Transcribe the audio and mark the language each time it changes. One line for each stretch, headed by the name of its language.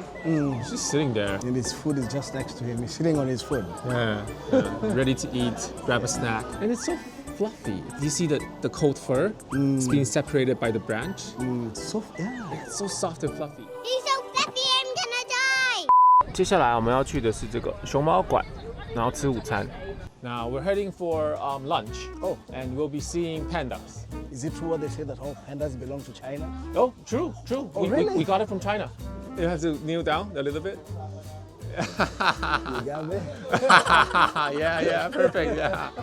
English: He's just sitting there. And his food is just next to him. He's sitting on his food. Yeah. Ready to eat, grab a snack. And it's so fluffy. You see the cold fur? It's being separated by the branch. It's so soft and fluffy. He's so fluffy, I'm gonna die.
Chinese: 接下来我们要去的是这个熊猫馆，然后吃午餐。
English: Now we're heading for lunch. Oh. And we'll be seeing pandas. Is it true what they say that all pandas belong to China? Oh, true. Oh, really? We got it from China. You have to kneel down a little bit. You got me? yeah, perfect. Yeah.